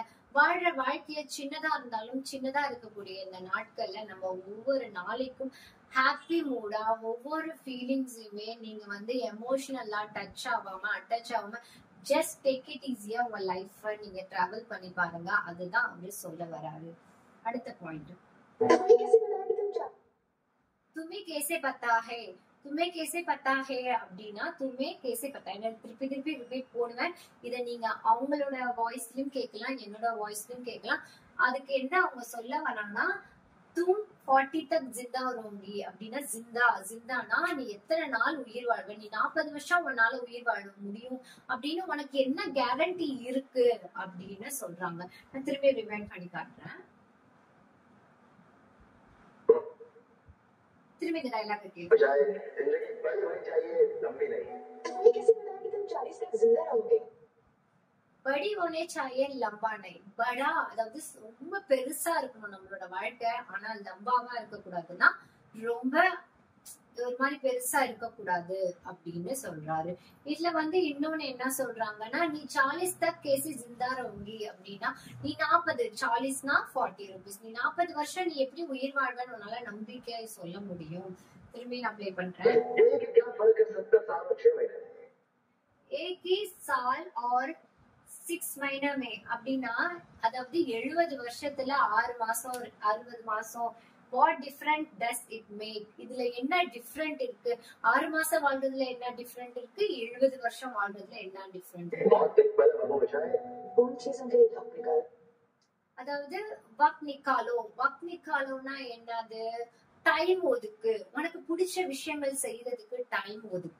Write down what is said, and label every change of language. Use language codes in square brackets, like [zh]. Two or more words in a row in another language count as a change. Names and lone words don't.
[ta] வாழ்ற வாழ்க்கைய சின்னதா இருந்தாலும் சின்னதா இருக்கக்கூடிய இந்த நாட்கள்ல நம்ம ஒவ்வொரு நாளைக்கும் [en] happy mood [ta] ஒவ்வொரு ஃபீலிங்ஸுமே நீங்க வந்து எமோஷனலா டச் ஆகாம அட்டாச் ஆகாம [en] just take it easy [ta] உங்க லைஃப் நீங்க டிராவல் பண்ணி பாருங்க. அதுதான் அவரு சொல்ல வராரு. அடுத்த பாயிண்ட், [hi] तुम्हें कैसे पता है, तुम्हें कैसे पता है அப்படின்னா तुम्हें कैसे पता है [ta] திருப்பி திருப்பி ரிப்பீட் போடுவேன். இதை நீங்க அவங்களோட வாய்ஸ்லயும் கேட்கலாம், என்னோட வாய்ஸ்லயும் கேட்கலாம். அதுக்கு என்ன அவங்க சொல்ல வராங்கன்னா, [hi] तुम 40 तक जिंदा रहोगी [ta] அப்படின்னா ஜிந்தானா நீ எத்தனை நாள் உயிர் வாழ்வ, நீ 40 வருஷம் உன்னால உயிர் வாழ முடியும் அப்படின்னு உனக்கு என்ன கேரண்டி இருக்கு அப்படின்னு சொல்றாங்க. நான் திரும்பி ரிமைண்ட் பண்ணி காட்டுறேன். திரும்பி இந்த डायलॉग கேளுங்க. [hi] जिंदगी बड़ी होनी चाहिए लंबी नहीं, तुम्हें कैसे पता कि तुम 40 तक जिंदा रहोगे. बड़ी होने चाहिए लंबा नहीं. [ta] बड़ा அதாவது ரொம்ப பெருசா இருக்கணும் நம்மளோட வாழ்க்கை. ஆனா லம்பாவா இருக்க கூடாதுன்னா ரொம்ப ஒரு மாதிரி பெருசா இருக்க கூடாது அப்படின்னு சொல்றாரு. இதுல வந்து இன்னொன்னு என்ன சொல்றாங்கன்னா, நீ [hi] 40 तक कैसी जिंदा रहोगी [ta] அப்படின்னா நீ 40 40னா 40 rupees, நீ 40 வருஷம் நீ எப்படி உயிர் வாழ்வன்னு உன்னால நம்பிக்கையா சொல்ல முடியும். திரும்பி நான் ப்ளே பண்றேன். [hi] एक ही साल और 6 महीना में [ta] அப்படின்னா அதாவது 70 வருஷத்துல 6 மாசம் 60 மாசம். [en] What different does it make? [ta] இதுல என்ன டிஃபரெண்ட் இருக்கு? 6 மாசம் வாழ்றதுல என்ன டிஃபரெண்ட் இருக்கு? 70 வருஷம் வாழ்றதுல என்ன டிஃபரெண்ட் இருக்கு? அதாவது [hi] वक्त निकालो ना [ta] என்னது? டைம் ஒதுக்கு, உனக்கு பிடிச்ச விஷயங்கள் செய்யறதுக்கு டைம் ஒதுக்கு.